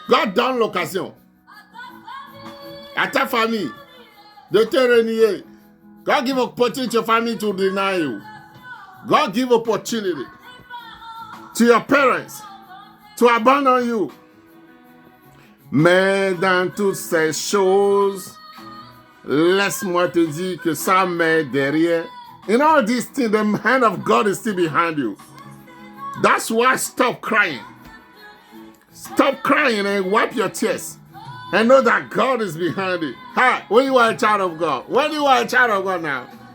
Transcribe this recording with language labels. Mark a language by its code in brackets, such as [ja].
[fr] God donne l'occasion à ta famille de te renier. [en] God give opportunity to your family to deny you. God give opportunity to your parents to abandon you. [fr] Mais dans toutes ces choses, laisse-moi te dire que sa main derrière. [en] In all these things, the hand of God is still behind you. That's why stop crying. Stop crying and wipe your tears. And know that God is behind it. Hi, when you are a child of God. When you are a child of God now.